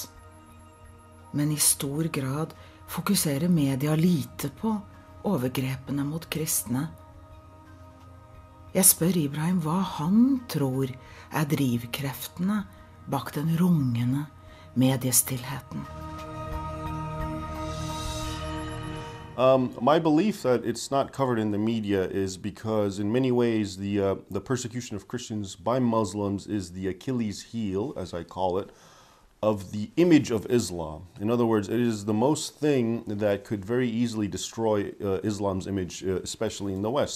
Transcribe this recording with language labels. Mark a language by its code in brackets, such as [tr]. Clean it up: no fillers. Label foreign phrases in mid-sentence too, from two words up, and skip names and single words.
[no] Men i stor grad fokuserer media lite på overgrepene mot kristne. Jeg spør Ibrahim hva han tror drivkreftene bak den rungende mediestillheten. [en] My belief that it's not covered in the media is because in many ways the persecution of Christians by Muslims is the Achilles heel, as I call it, of the image of Islam. In other words, it is the most thing that could very easily destroy Islam's image, especially in the West.